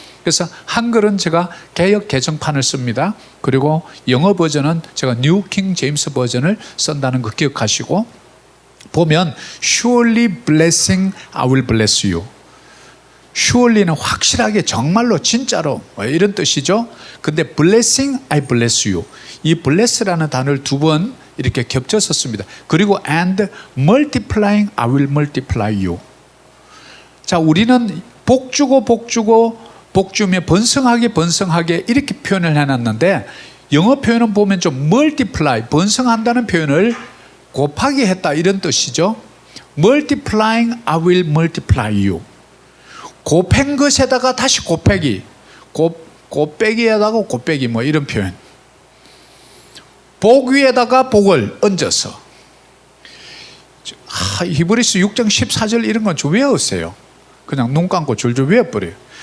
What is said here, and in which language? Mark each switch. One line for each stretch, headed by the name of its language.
Korean: 그래서 한글은 제가 개역 개정판을 씁니다. 그리고 영어 버전은 제가 뉴 킹 제임스 버전을 쓴다는 거 기억하시고, 보면
English: surely blessing I will bless you.
Korean: surely는 확실하게 정말로 진짜로 이런 뜻이죠. 근데
English: blessing I bless you,
Korean: 이 bless라는 단어를 두 번 이렇게 겹쳐서 씁니다. 그리고
English: and multiplying I will multiply you.
Korean: 자, 우리는 복 주고 복 주고 복 주며 번성하게 번성하게 이렇게 표현을 해놨는데, 영어 표현은 보면 좀 multiply, 번성한다는 표현을 곱하기 했다 이런 뜻이죠.
English: multiplying I will multiply you.
Korean: 곱한 것에다가 다시 곱빼기, 곱빼기에다가 곱빼기 뭐 이런 표현. 복 위에다가 복을 얹어서. 히브리서 6장 14절 이런 건 좀 외우세요. 그냥 눈 감고 줄줄 외워버려요.